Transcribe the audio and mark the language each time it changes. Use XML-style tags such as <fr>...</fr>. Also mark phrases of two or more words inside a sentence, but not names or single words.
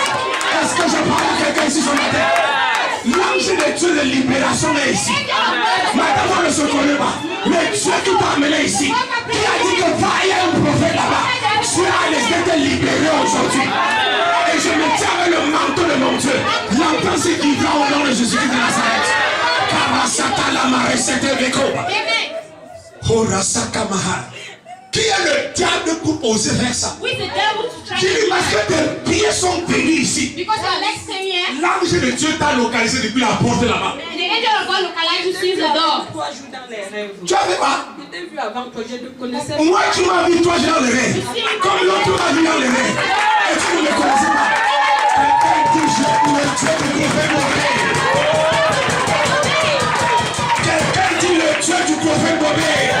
<fr>Est-ce que je parle à quelqu'un ici ce matin? L'ange de Dieu de libération est ici. Madame, on ne se connaît pas. Mais Dieu qui t'a amené ici, qui a dit que va, il y a un prophète là-bas. Dieu a laissé te libérer aujourd'hui. Et je me tiens avec le manteau de mon Dieu. L'enfant c'est qui va au nom de Jésus-Christ de Nazareth. Karasata la maresete veko. Horasaka mahal. Qui est le diable pour oser faire ça? J'ai dit parce que tes pieds sont venus ici.</fr> <en>Because your legs came here.</en> <fr>L'ange de Dieu t'a localisé depuis la porte là-bas.</fr> <en>The angel of God localized you since the door.</en> <fr>3 jours dans les rêves. Tu as fait quoi? Je t'ai vu avant que je te connaissais. Moi, tu m'as vu, toi, j'ai dans les rêves. Comme l'autre m'a vu dans les rêves. Et tu ne me connaissais pas. Quelqu'un dit, je le Dieu du prophète Bobé. Quelqu'un dit, le Dieu du prophète Bobé.</fr>